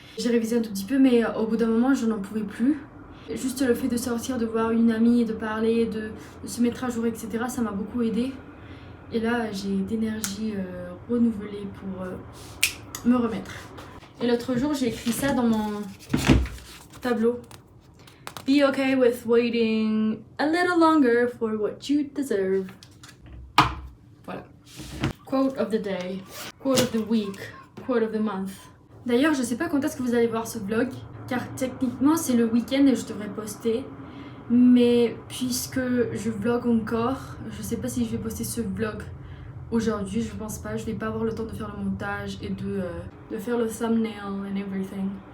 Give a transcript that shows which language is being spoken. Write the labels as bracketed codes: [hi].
[fr] J'ai révisé un tout petit peu mais au bout d'un moment je n'en pouvais plus. Juste le fait de sortir, de voir une amie, de parler, de se mettre à jour, etc. ça m'a beaucoup aidé. Et là j'ai d'énergie renouvelée pour me remettre. Et l'autre jour j'ai écrit ça dans mon tableau. [en] Be okay with waiting a little longer for what you deserve. Voilà. Quote of the day, quote of the week, quote of the month. [fr] D'ailleurs, je sais pas quand est-ce que vous allez voir ce vlog, car techniquement c'est le week-end et je devrais poster. Mais puisque je vlog encore, je sais pas si je vais poster ce vlog aujourd'hui, je pense pas. Je vais pas avoir le temps de faire le montage et de faire le thumbnail [en] and everything.